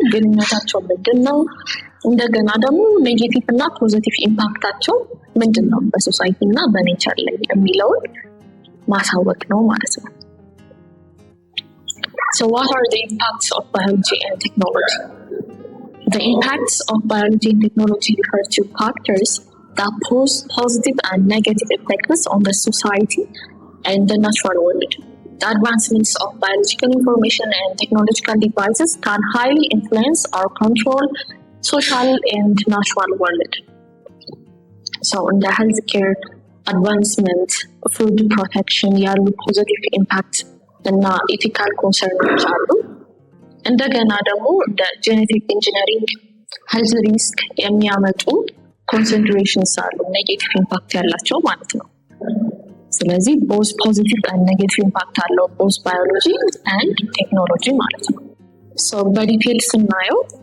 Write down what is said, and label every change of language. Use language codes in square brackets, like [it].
[am] ግንኙነታቸው ምንድን ነው? እንደገና ደግሞ ኔጌቲቭ እና ፖዚቲቭ ኢምፓክታቸው ምንድን ነው በሶሳይቲ እና በኔቸር ላይ የሚለውን ማሳወቅ ነው ማለት ነው። [en] So what are the impacts of biology and technology? The impacts of biology and technology refer to factors that pose positive and negative effects on the society and the natural world. The advancements of biological information and technological devices can highly influence or control social and natural world. So in the healthcare advancement, food protection [am] ያሉ positive impact እና ethical concerns አሉ። እንደገና ደግሞ እንደ ጄኔቲክ ኢንጂነሪንግ ሄልዝ ሪስክ የሚያመጡ ኮንሰንትሬሽንስ አሉ፣ ኔጌቲቭ ኢምፓክት ያላቸው ማለት ነው። ስለዚህ ቦዝ ፖዚቲቭ እና ኔጌቲቭ ኢምፓክት አለው ቦዝ ባዮሎጂ ኤንድ ቴክኖሎጂ ማለት ነው። ሶ በዲቴል ስናየው